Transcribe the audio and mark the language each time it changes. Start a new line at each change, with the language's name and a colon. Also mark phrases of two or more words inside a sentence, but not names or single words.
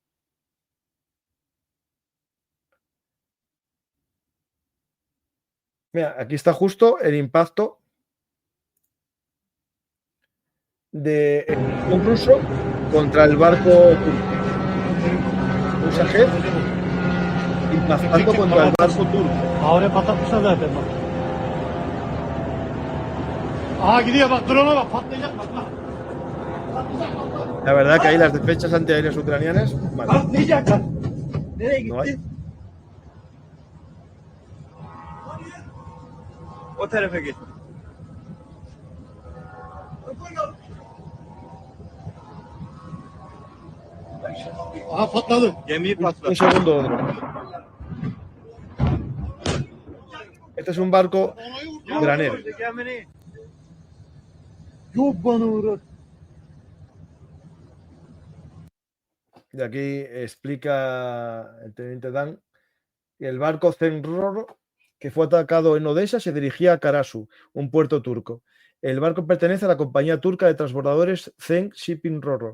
Spanish: Mira, aquí está justo el impacto de un ruso contra el barco turco. Un Shahed impactando contra el barco turco.
Turkish: Ahora patlatmışlar zaten bak. Aha gidiyor bak, drone'a bak, patlayacak bak bak.
Spanish: La verdad que ahí las defensas antiaéreas ucranianas, vale,
Turkish: Patlayacak bak. Nereye gitti?
Spanish: no hay.
Turkish: O tarafa gitti. Aha patladı. Gemiyi
Spanish: Un
Turkish: patladı.
Spanish: segundo. Este es un barco granero.
Turkish: Gemini. Yok bana uğradı.
Spanish: Y aquí explica el teniente Dan que el barco Zenroro, que fue atacado en Odessa, se dirigía a Karasu, un puerto turco. El barco pertenece a la compañía turca de transbordadores Zen Shipping Roro.